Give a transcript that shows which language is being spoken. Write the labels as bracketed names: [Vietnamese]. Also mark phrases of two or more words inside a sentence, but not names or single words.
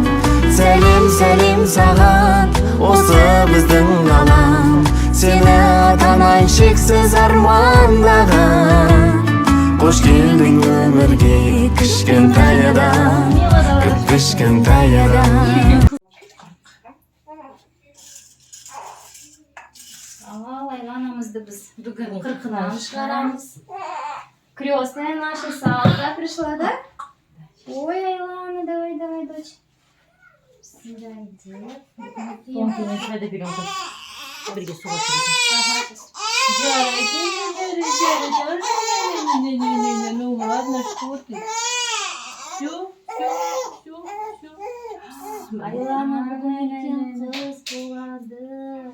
[Kazakh] Сәлем сәлем саған, осы біздің ғалам, сені ата-анаң шексіз армандаған. Қош келдің өмірге, кішкентай адам, кішкентай адам. Айланамызды біз бүгін 40-дан шығарамыз. [Russian] Крестная наша Салка пришла, да? Ой, Айлана, давай, дочь. Сюда иди. Тонкий не сюда берем. [Kazakh] Бірге суға түсіретін. [Russian] Не, ну ладно, что ты? Все. [Kazakh] Айлана бүгін үлкен қыз болады.